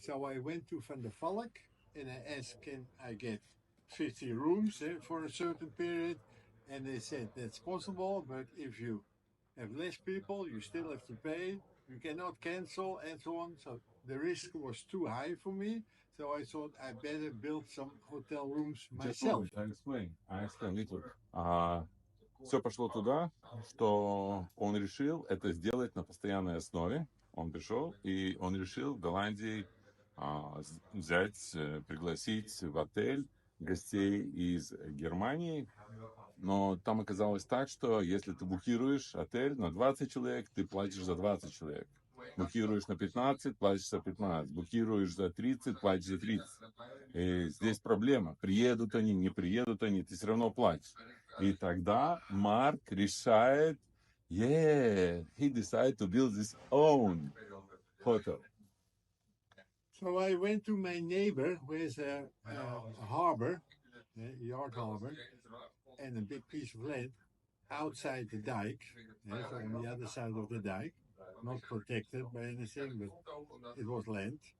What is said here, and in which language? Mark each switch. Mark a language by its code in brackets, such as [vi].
[en] So I went to Van der Valk and I asked, can I get 50 rooms for a certain period? And they said, that's possible, but if you have less people, you still have to pay. You cannot cancel and so on. So the risk was too high for me. So I thought I better build some hotel rooms myself. I explain little. [ru] Все пошло туда, что он решил это сделать на постоянной основе. Он пришел, и он решил в Голландии взять, пригласить в отель гостей из Германии. Но там оказалось так, что если ты букируешь отель на 20 человек, ты платишь за 20 человек. Букируешь на 15, платишь за 15. Букируешь за 30, платишь за 30. И здесь проблема. Приедут они, не приедут они, ты все равно платишь. И тогда Марк решает, [en] he decided to build his own hotel. So I went to my neighbor who has a harbor, a yard harbor, and a big piece of land outside the dike, so on the other side of the dike, not protected by anything, but it was land.